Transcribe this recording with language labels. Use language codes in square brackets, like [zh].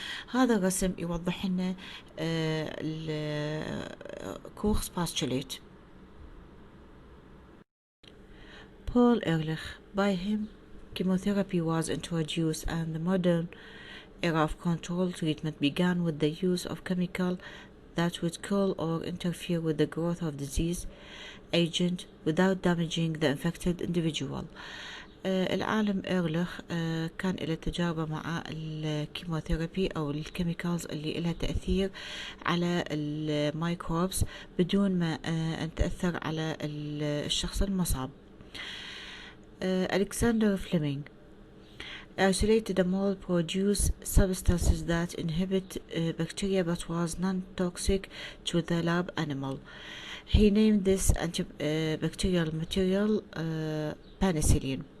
[ar] هذا الرسم يوضح لنا الكورس postulate. [en] Paul Ehrlich. By him, chemotherapy was introduced and the modern era of control treatment began with the use of chemical that would kill or interfere with the growth of disease agent without damaging the infected individual. [ar] العالم إيرليخ كان له تجاربه مع الكيموثيرابي أو الكيميكالز اللي لها تأثير على الميكروبس بدون ما أن تأثر على الشخص المصاب. [en] Alexander Fleming isolated a mold produced substances that inhibit bacteria but was non-toxic to the lab animal. He named this antibacterial material penicillin.